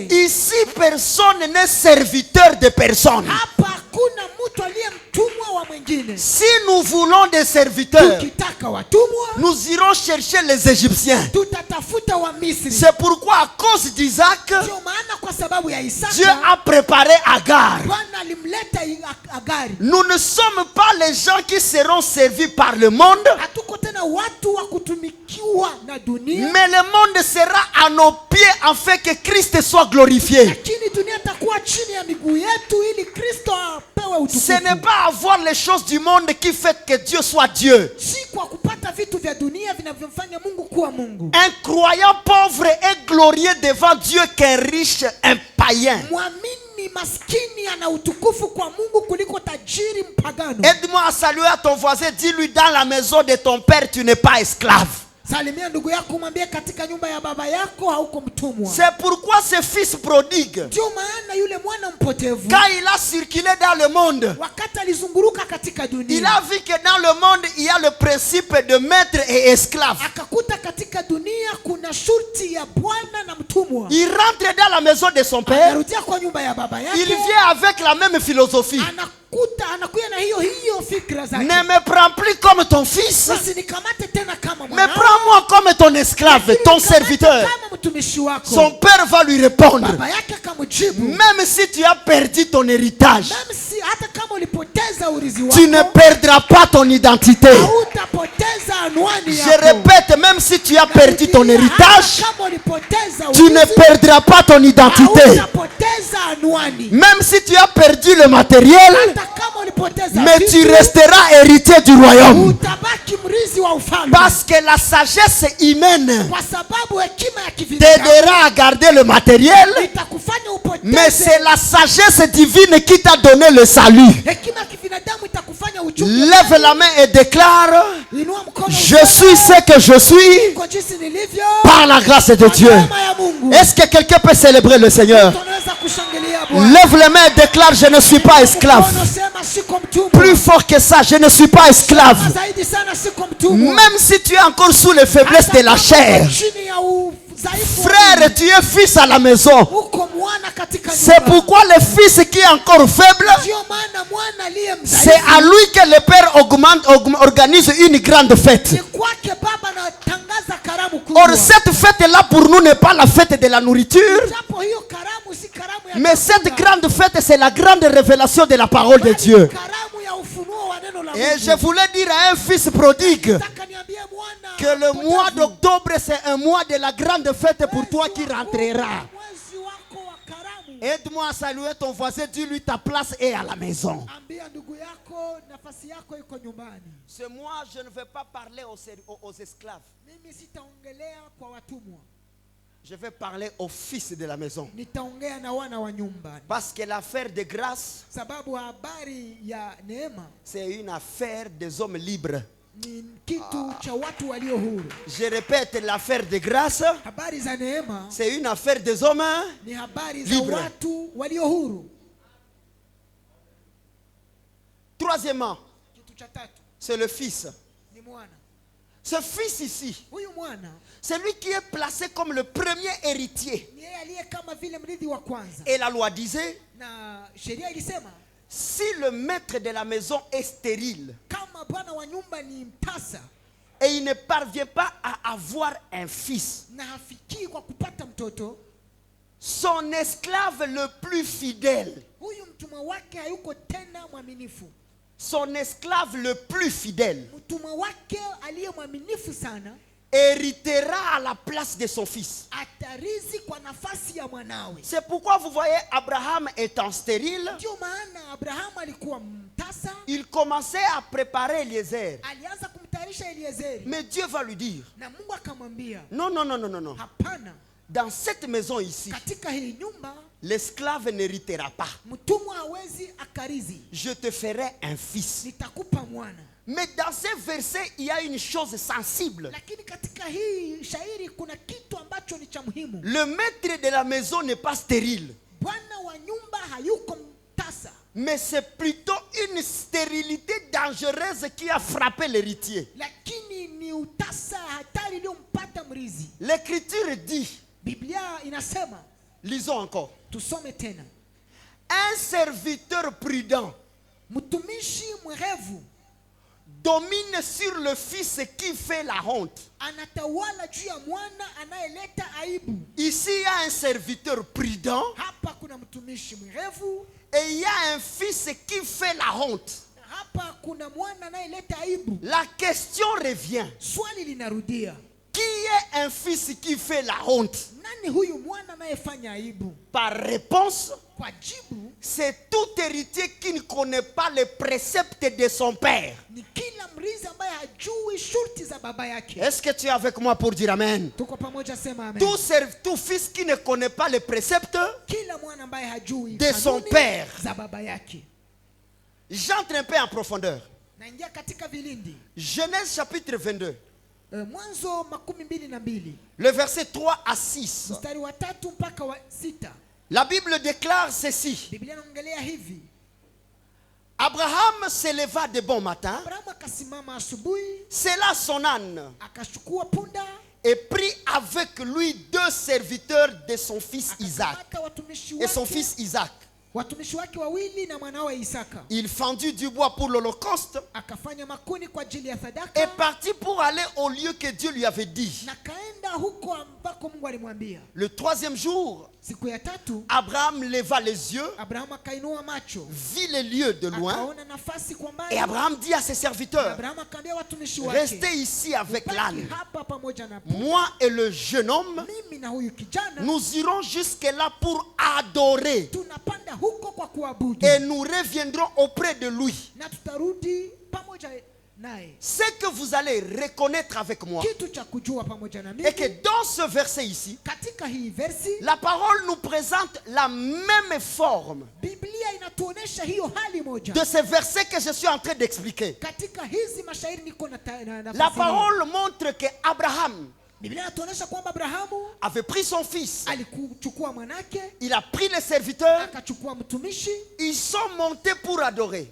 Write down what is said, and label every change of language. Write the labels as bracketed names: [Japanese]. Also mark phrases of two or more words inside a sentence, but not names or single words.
[French] Ici, personne n'est serviteur de personne. [Swahili] Hapa hakuna mtu aliye mtumwa wa mwingine. [French] Si nous voulons des serviteurs, [Swahili] Tukitaka watumwa, [French] nous irons chercher les Égyptiens. [Swahili] tutatafuta wa Misri. [French] C'est pourquoi à cause d'Isaac, [Swahili] Ndio maana kwa sababu ya Isaka, [French] Dieu a préparé Agar. [Swahili] Bwana alimleta Agari. [French] Nous ne sommes pas les gens qui seront servis par le monde, [Swahili] Hatuko tena watu wa kutumikiwa na dunia, [French] mais le monde sera à nos pieds afin que Christ soit glorifié. [Swahili] lakini dunia itakuwa chini ya miguu yetu ili Kristo apewe utukufu. [French] Ce n'est pas avoir les choses du monde qui fait que Dieu soit Dieu. [Swahili] Si kwa kupata vitu vya dunia vinavyomfanya Mungu kuwa Mungu. [French] Un croyant pauvre est glorieux devant Dieu qu'un riche, un païen. [Swahili] Mwamini maskini ana utukufu kwa Mungu kuliko tajiri mpagano. [French] Aide-moi à saluer à ton voisin, dis-lui dans la maison de ton père tu n'es pas esclave. [Swahili] Salimia ndugu yako, mwambie katika nyumba ya baba yako hauko mtumwa. [French] C'est pourquoi ce fils prodigue, [Swahili] Ndio maana yule mwana mpotevu, [French] quand il a circulé dans le monde, [Swahili] wakati alizunguruka katika dunia, [French] il a vu que dans le monde il y a le principe de maître et esclave. [Swahili] akakuta katika dunia kuna shurti ya bwana na mtumwa. [French] Il rentre dans la maison de son père, [Swahili] Anarudia kwa nyumba ya baba yake, [French] il vient avec la même philosophie. [Swahili] anakuya na hiyo fikra zake. [French] Ne me prends plus comme ton fils, [Swahili] Usinikamate tena kama [French] mais [Swahili] mwanao, [French] prends-moi comme ton esclave, ton serviteur. [Swahili] kama mtumishi wako. [French] Son père va lui répondre, [Swahili] Baba yake akamjibu, [French] même si tu as perdu ton héritage, [Swahili] mimi si hata kama ulipoteza urithi [French] tu ne [Swahili] wako, [French] perdras pas ton identité. [Swahili] hautapoteza anwani [French] Je [Swahili] yako. [French] répète, même si tu as perdu ton héritage, [Swahili] Hata kama ulipoteza [French] tu ne [Swahili] urithi, [French] perdras pas ton identité. [Swahili] hautapoteza anwani. [French] Même si tu as perdu le matériel, [Swahili] Hata kama ulipoteza [French] mais [Swahili] vitu, [French] tu resteras héritier du royaume. [Swahili] utabaki mrithi wa ufalme. [French] Parce que la sagesse humaine [Swahili] Kwa sababu hekima ya kivinadamu [French] t'aidera à garder le matériel, [Swahili] itakufanya upoteze. [French] mais c'est la sagesse divine qui t'a donné le salut. [Swahili] Hekima ya kivinadamu itakufanya uchunge. [French] Lève la main et déclare, [Swahili] Inua mkono, [French] je suis ce que je suis [Swahili] kwa jinsi nilivyo [French] par la grâce de [Swahili] kwa [French] Dieu. [Swahili] neema ya Mungu. [French] Est-ce que quelqu'un peut célébrer le Seigneur? [Swahili] Tunaweza kushangilia Bwana. [French] Lève les mains et déclare, je ne suis pas esclave. [Swahili] Mkono, sema siko mtumwa. [French] Plus fort que ça, je ne suis pas esclave. [Swahili] Zaidi sana siko mtumwa. [French] Même si tu es encore sous les faiblesses de la chair, [Swahili] Chini ya udhaifu wa [French] frère, [Swahili] mwili. [French] tu es fils à la maison. [Swahili] Uko mwana katika [French] C'est [Swahili] nyumba. [French] pourquoi le fils qui est encore faible, [Swahili] Ndio maana mwana aliye [French] c'est [Swahili] mdhaifu, [French] à lui que le père organise une grande fête. [Swahili] ni kwake baba anatangaza karamu kubwa. [French] Or, cette fête-là pour nous n'est pas la fête de la nourriture, [Swahili] Japo hiyo karamu si karamu ya [French] mais [Swahili] chakula, [French] cette grande fête, c'est la grande révélation de la parole de [Swahili] bali [French] Dieu. [Swahili] karamu ya ufunuo wa neno la [French] Et [Swahili] Mungu. [French] je voulais dire à un fils prodigue [Swahili] Nataka niambie mwana [French] que le mois [Swahili] mpotevu, [French] d'octobre, c'est un mois de la grande fête pour toi qui rentreras. [Swahili] mwezi wako wa karamu. [French] Aide-moi à saluer ton voisin, dis-lui ta place est à la maison. [Swahili] Ambia ndugu yako nafasi yako iko nyumbani. [French] Ce mois, je ne vais pas parler aux esclaves. [Swahili] Mimi sitaongelea kwa watumwa, [French] Je vais parler aux fils de la maison. [Swahili] nitaongea na wana wa nyumba, [French] Parce que l'affaire de grâce, [Swahili] sababu habari ya neema [French] c'est une affaire des hommes libres. [Swahili] ni kitu cha watu walio huru. [French] Je répète, l'affaire de grâce, [Swahili] Habari za neema [French] c'est une affaire des hommes. [Swahili] ni habari za [French] Libre. [Swahili] watu walio huru. [French] Troisièmement, [Swahili] Kitu cha tatu [French] c'est le fils. [Swahili] ni mwana. [French] Ce fils ici, [Swahili] Huyu mwana [French] c'est lui qui est placé comme le premier héritier. [Swahili] ni yeye aliye kama vile mrithi wa kwanza, [French] Et la loi disait, [Swahili] na sheria ilisema [French] si le maître de la maison est stérile [Swahili] kama bwana wa nyumba ni mtasa [French] et il ne parvient pas à avoir un fils, [Swahili] na hafikii kwa kupata mtoto, [French] son esclave le plus fidèle [Swahili] huyu mtumwa wake hayuko tena mwaminifu. [French] son esclave le plus fidèle [Swahili] mtumwa wake aliye mwaminifu sana [French] héritera à la place de son fils. [Swahili] atarizi kwa nafasi ya mwanawe. [French] C'est pourquoi vous voyez Abraham étant stérile, [Swahili] Ndio maana Abrahamu alikuwa mtasa, [French] il commençait à préparer Eliezer. [Swahili] alianza kumtayarisha Eliezeri. [French] Mais Dieu va lui dire, [Swahili] Na Mungu akamwambia, [French] non, non, non, non, non, non. [Swahili] hapana, [French] Dans cette maison ici, [Swahili] katika hii nyumba [French] l'esclave n'héritera pas. [Swahili] mtumwa hawezi akarizi, [French] Je te ferai un fils. [Swahili] nitakupa mwana. [French] Mais dans ces versets, il y a une chose sensible. [Swahili] Lakini katika hii shairi kuna kitu ambacho ni cha muhimu. [French] Le maître de la maison n'est pas stérile, [Swahili] Bwana wa nyumba hayuko mtasa, [French] mais c'est plutôt une stérilité dangereuse qui a frappé l'héritier. [Swahili] lakini ni utasa hatari iliyompata mrizi. [French] L'écriture dit, [Swahili] Biblia inasema, [French] lisons encore, [Swahili] tusome tena, [French] un serviteur prudent [Swahili] mtumishi mwerevu [French] domine sur le fils qui fait la honte. [Swahili] anatawala juu ya mwana anayeleta aibu. [French] Ici, il y a un serviteur prudent [Swahili] Hapa kuna mtumishi mwerevu, [French] et il y a un fils qui fait la honte. [Swahili] na hapa kuna mwana anayeleta aibu. [French] La question revient. [Swahili] Swali linarudia, [French] Qui est un fils qui fait la honte? [Swahili] nani huyu mwana anayefanya aibu? [French] Par réponse, [Swahili] Kwa jibu, [French] c'est tout héritier qui ne connaît pas les préceptes de son père. [Swahili] ni kila mrizi ambaye hajui shurti za baba yake. [French] Est-ce que tu es avec moi pour dire amen? [Swahili] Tuko pamoja, sema amen. [French] Tout fils qui ne connaît pas les préceptes, [Swahili] Kila mwana ambaye hajui [French] de son [Swahili] kanuni [French] père. [Swahili] za baba yake. [French] j'entre un peu en profondeur. [Swahili] Naingia katika vilindi. [French] Genèse chapitre 22, [Swahili] Mwanzo 22 [French] le verset 3 à 6. [Swahili] mstari wa 3 mpaka wa 6. [French] La Bible déclare ceci. [Swahili] Biblia inaongelea hivi: [French] Abraham se leva de bon matin, [Swahili] Abrahamu akasimama asubuhi, [French] sella son âne [Swahili] akachukua punda, [French] et prit avec lui 2 serviteurs de son fils Isaac [Swahili] akakamata watumishi [French] et son [Swahili] wake, [French] fils Isaac. [Swahili] watumishi wake wawili na mwanawe Isaka. [French] Il fendit du bois pour l'holocauste [Swahili] Akafanya makuni kwa ajili ya [French] et [Swahili] sadaka, [French] partit pour aller au lieu que Dieu lui avait dit. [Swahili] na kaenda huko ambako Mungu alimwambia. [French] Le 3e jour, [Swahili] Siku ya 3 [French] Abraham leva les yeux, [Swahili] Abrahamu akainua macho, [French] vit les lieux de loin, [Swahili] akaona nafasi kwa mbali. [French] et Abraham dit à ses serviteurs, [Swahili] Abrahamu akaambia watumishi wake, [French] restez ici avec [Swahili] "Baki [French] l'âne. [Swahili] hapa pamoja na punda. [French] Moi et le jeune homme, [Swahili] Mimi na huyu kijana [French] nous irons jusque-là pour adorer [Swahili] tunapanda huko kwa kuabudu, [French] et nous reviendrons auprès de lui. [Swahili] na tutarudi pamoja naye." [French] Ce que vous allez reconnaître avec moi, [Swahili] Kitu cha kujua pamoja na [French] et [Swahili] mimi, [French] que dans ce verset ici, [Swahili] katika hii versi [French] la parole nous présente la même forme [Swahili] Biblia inatuonesha hiyo hali moja. [French] de ce verset que je suis en train d'expliquer. [Swahili] Katika hizi mashairi niko na [French] La parole montre que Abraham [Swahili] Biblia inatuonesha kwamba Abrahamu [French] avait pris son fils, [Swahili] alikuchukua mwanake, [French] il a pris les serviteurs, [Swahili] akachukua mtumishi, [French] ils sont montés pour adorer.